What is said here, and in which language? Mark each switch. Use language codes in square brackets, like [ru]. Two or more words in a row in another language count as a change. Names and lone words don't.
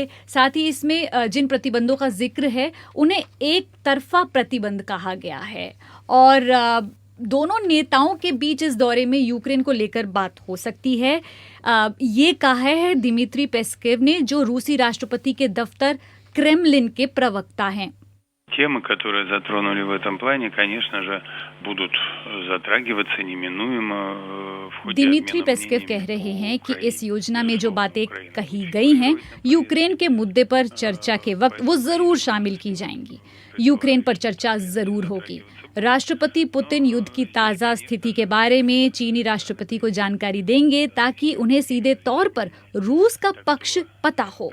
[hi] साथ ही इसमें जिन प्रतिबंधों का जिक्र है उन्हें एक तरफा प्रतिबंध कहा गया है और दोनों नेताओं के बीच इस दौरे में यूक्रेन को लेकर बात हो सकती है। ये कहा है दिमित्री पेस्केव ने, जो रूसी राष्ट्रपति के दफ्तर क्रेमलिन के प्रवक्ता हैं। [ru] Темы, которые затронули в этом плане, конечно же, будут затрагиваться неминуемо в ходе [hi] दिमित्री पेस्केव कह रहे हैं कि इस योजना में जो बातें कही गई हैं यूक्रेन के मुद्दे पर चर्चा के वक्त वो जरूर शामिल की जाएंगी। यूक्रेन पर चर्चा जरूर होगी। राष्ट्रपति पुतिन युद्ध की ताज़ा स्थिति के बारे में चीनी राष्ट्रपति को जानकारी देंगे ताकि उन्हें सीधे तौर पर रूस का पक्ष पता हो।